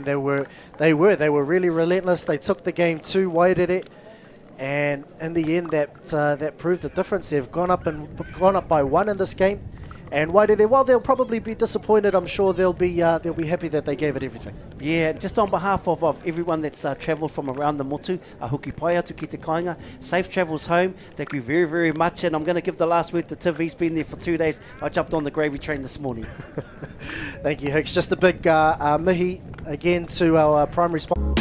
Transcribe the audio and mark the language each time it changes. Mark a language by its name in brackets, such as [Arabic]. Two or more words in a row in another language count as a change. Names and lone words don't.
[English] They were really relentless. They took the game to Wairere, and in the end, that proved the difference. They've gone up by 1 in this game. And Wairere, while they'll probably be disappointed, I'm sure they'll be happy that they gave it everything. Yeah, just on behalf of everyone that's travelled from around the motu, [Māori] hoki pai atu ki te kāinga, [English] safe travels home. Thank you very, very much. And I'm going to give the last word to Tiv. He's been there for 2 days. I jumped on the gravy train this morning. Thank you, Hicks. Just a big mihi again to our primary sponsor.